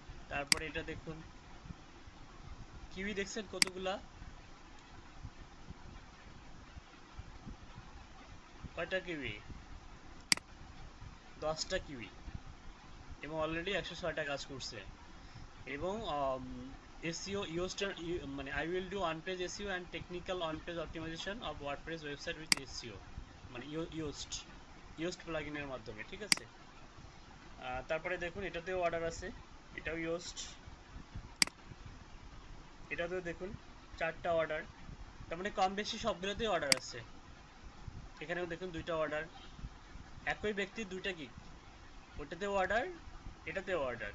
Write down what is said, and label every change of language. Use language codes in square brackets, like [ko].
[bn] তারপরে এটা দেখুন কিউই দেখছেন কতগুলা, কয়টা কিউই, 10টা কিউই, এবং অলরেডি 106টা কাজ করছে। এবং SEO ইয়োস্টার, মানে [en] I will do on page SEO and technical on page optimization of WordPress website with SEO, [bn] মানে ইয়োস্ট প্লাগইনের মাধ্যমে, ঠিক আছে। তারপরে দেখুন এটাতেও অর্ডার আছে, এটাও ইয়োস্ট, এটাতেও দেখুন 4টা অর্ডার, তার মানে কম বেশি সবগুলোতেই অর্ডার আছে। এখানেও দেখুন 2টা অর্ডার, একই ব্যক্তির দুইটা গিগ, ওটাতেও অর্ডার, এটাতেও অর্ডার।